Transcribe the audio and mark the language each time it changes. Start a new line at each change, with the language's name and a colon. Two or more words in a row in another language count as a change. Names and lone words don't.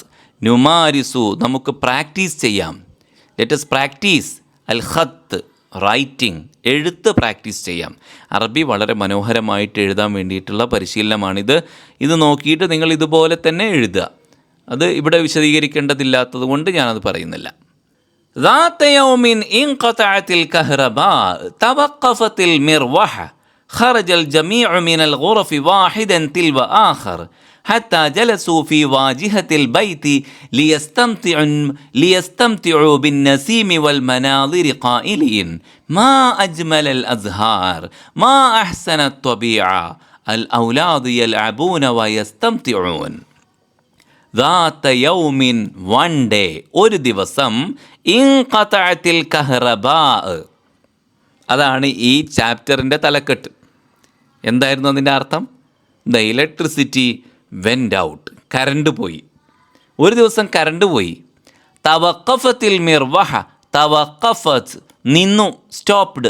Malayalam: നുമാരിസു, നമുക്ക് പ്രാക്ടീസ് ചെയ്യാം.
English: let us practice
Arabic: الخط,
Malayalam: റൈറ്റിംഗ്, എഴുത്ത് പ്രാക്ടീസ് ചെയ്യാം. അറബി വളരെ മനോഹരമായിട്ട് എഴുതാൻ വേണ്ടിയിട്ടുള്ള പരിശീലനമാണിത്. ഇത് നോക്കിയിട്ട് നിങ്ങൾ ഇതുപോലെ തന്നെ എഴുതുക. അത് ഇവിടെ വിശദീകരിക്കേണ്ടതില്ലാത്തത് കൊണ്ട് ഞാനത് പറയുന്നില്ല.
Arabic: ذات يوم انقطعت الكهرباء توقفت المروحة خرج الجميع من الغرف واحدا تلو آخر حتى جلسوا في واجهة البيت ليستمتعوا بالنسيم والمناظر قائلين ما أجمل الأزهار ما أحسن الطبيعة الأولاد يلعبون ويستمتعون. ذات يوم,
English: one day,
Malayalam: ഒരു ദിവസം,
Arabic: انقطعت الكهرباء,
Malayalam: അതാണ് ഈ ചാപ്റ്ററിൻ്റെ തലക്കെട്ട്. എന്തായിരുന്നു അതിൻ്റെ അർത്ഥം?
English: the electricity went out,
Malayalam: കറണ്ട് പോയി. ഒരു ദിവസം കറണ്ട് പോയി.
Arabic: توقفت المروحة,
Malayalam: തവഖഫത്ത് നിന്നു, സ്റ്റോപ്ഡ്.